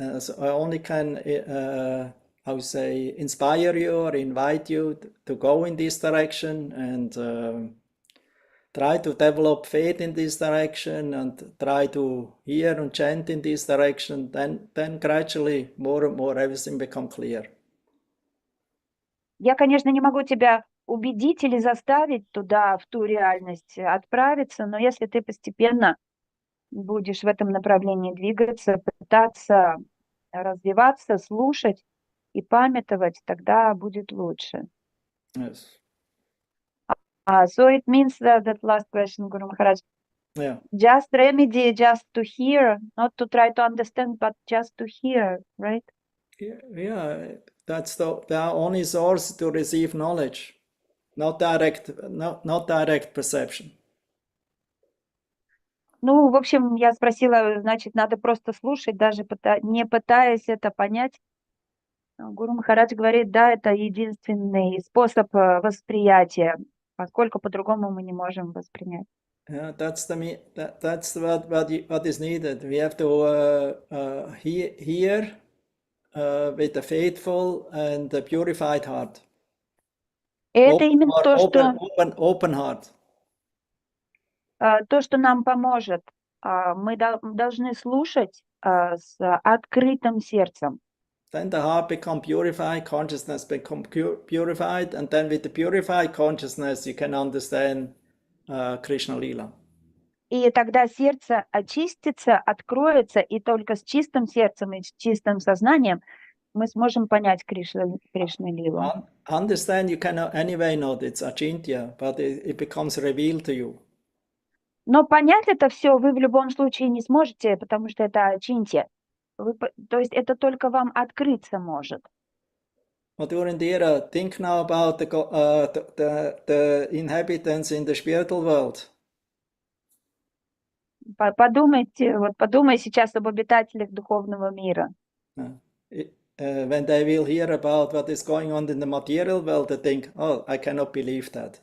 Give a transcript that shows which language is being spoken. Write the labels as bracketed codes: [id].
[en] So I only can, inspire you or invite you to go in this direction and try to develop faith in this direction and try to hear and chant in this direction. Then gradually, more and more, everything become clear. [ru] Я, конечно, не могу тебя убедить или заставить туда, в ту реальность отправиться, но если ты постепенно будешь в этом направлении двигаться, пытаться развиваться, слушать и памятовать, тогда будет лучше. [en] Yes. So it means that last question, Guru Maharaj. Yeah. Just remedy, just to hear, not to try to understand, but just to hear, right? Yeah, that's the only source to receive knowledge, not direct perception. [ru] Ну, в общем, я спросила, значит, надо просто слушать, даже не пытаясь это понять. Гуру Махарадж говорит, да, это единственный способ восприятия, поскольку по-другому мы не можем воспринять. [en] Yeah, that's what is needed. We have to hear with a faithful and a purified heart. [ru] Это именно то, что [en] open heart. [ru] То, что нам поможет. Мы должны слушать с открытым сердцем. [en] Then the heart become purified, consciousness become purified, and then with the purified consciousness you can understand Krishna Lila. [ru] И тогда сердце очистится, откроется, и только с чистым сердцем и с чистым сознанием мы сможем понять Кришна Лилу. [en] Understand you cannot anyway know it's Achintya, but it becomes revealed to you. [ru] Но понять это все вы в любом случае не сможете, потому что это Ачинтья. То есть это только вам открыться может. [en] Madhurindira, think now about the inhabitants in the spiritual world. [ru] Подумай сейчас об обитателях духовного мира. [en] when they will hear about what is going on in the material world, they think, "Oh, I cannot believe that.